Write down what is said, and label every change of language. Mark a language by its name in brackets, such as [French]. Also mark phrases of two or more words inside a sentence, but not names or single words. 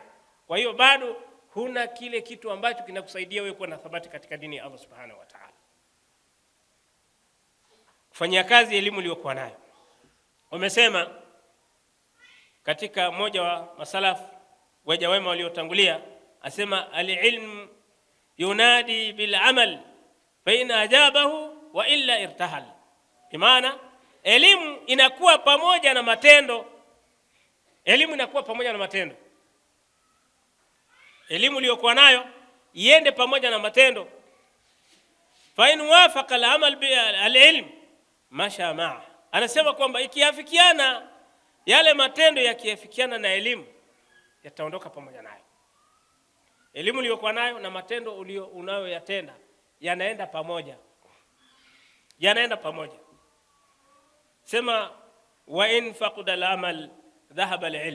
[Swahili] Kwa hiyo bado huna kile kitu ambacho kinakusaidia wewe kuwa na thabati katika dini ya Allah [Arabic] سبحانه وتعالى. [Swahili] Kufanyia kazi elimu uliyokuwa nayo. Wamesema katika mmoja wa masalafu waja wema waliotangulia, asema [Arabic] العلم ينادي بالعمل فإن أجابه وإلا ارتحل. [Swahili] Imana elimu inakuwa pamoja na matendo. Elimu inakuwa pamoja na matendo. Elimu uliyokuwa nayo iende pamoja na matendo. [Arabic] فإن وافق العمل بالعلم مشى معه. [Swahili] Anasema kwamba ikiafikiana yale matendo yakiafikiana na elimu, yataondoka pamoja nayo. Elimu uliyokuwa nayo na matendo unayoyatenda yanaenda pamoja. Yanaenda pamoja. [Arabic] Sema وإن فقد العمل ذهب العلم.